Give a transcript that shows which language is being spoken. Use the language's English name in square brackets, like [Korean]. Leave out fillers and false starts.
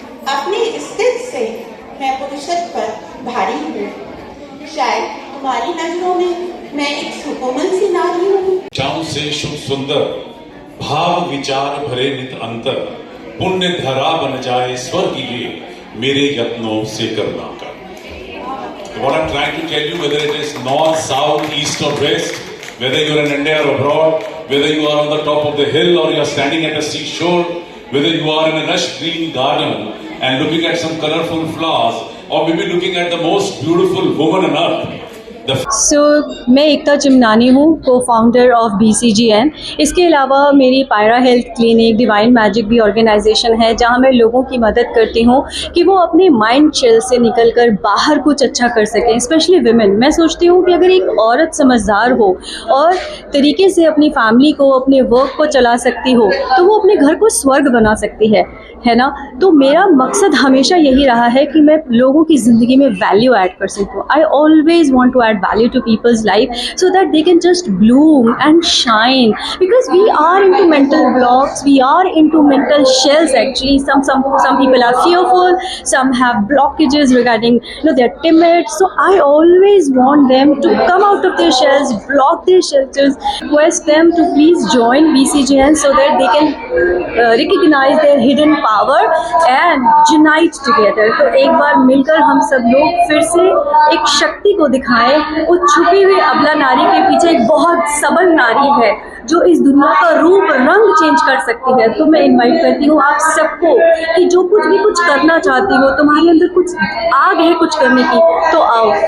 [Hindi] अपने स्थिति से मैं पुरुषत्व पर भारी हूँ, शायद तुम्हारी नजरों में मैं एक सुकोमल सी नारी हूँ। चाहूं से शुभ सुंदर भाव विचार भरे नित अंतर पुण्य धरा बन जाए स्वर्ग ये मेरे यत्नों से करना कर. [English] What I'm trying to tell you, whether it is north, south, east or west, whether you are in India or abroad, whether you are on the top of the hill or you are standing at a seashore, whether you are in a lush green garden and looking at some colorful flowers, or maybe looking at the most beautiful woman on earth. [Hindi] मैं एकता चिमनानी हूँ, को founder of BCGN. इसके अलावा मेरी पायरा health clinic, divine magic भी organisation है, जहाँ मैं लोगों की मदद करती हूँ कि वो अपने माइंड चिल से निकलकर बाहर कुछ अच्छा कर सकें, स्पेशली विमेन. मैं सोचती हूँ कि अगर एक औरत समझदार हो और तरीके से अपनी फैमिली को, अपने वर्क को चला सकती हो, तो वो अपने घर को स्वर्ग बना सकती है ना. तो मेरा मकसद हमेशा यही रहा है कि मैं लोगों की ज़िंदगी में वैल्यू ऐड कर सकूँ. [English] I always want to add value to people's life so that they can just bloom and shine, because we are into mental blocks, we are into mental shells actually. Some people are fearful, some have blockages regarding, they're timid. So I always want them to come out of their shells, block their shelters, request them to please join BCGN so that they can recognize their hidden power and unite together. [Hindi] तो एक बार मिलकर हम सब लोग फिर से एक शक्ति को दिखाएं. वो छुपी हुई अबला नारी के पीछे एक बहुत सबल नारी है जो इस दुनिया का रूप रंग चेंज कर सकती है. तो मैं इनवाइट करती हूँ आप सबको कि जो कुछ करना चाहती हो, तुम्हारे अंदर कुछ आग है कुछ करने की, तो आओ.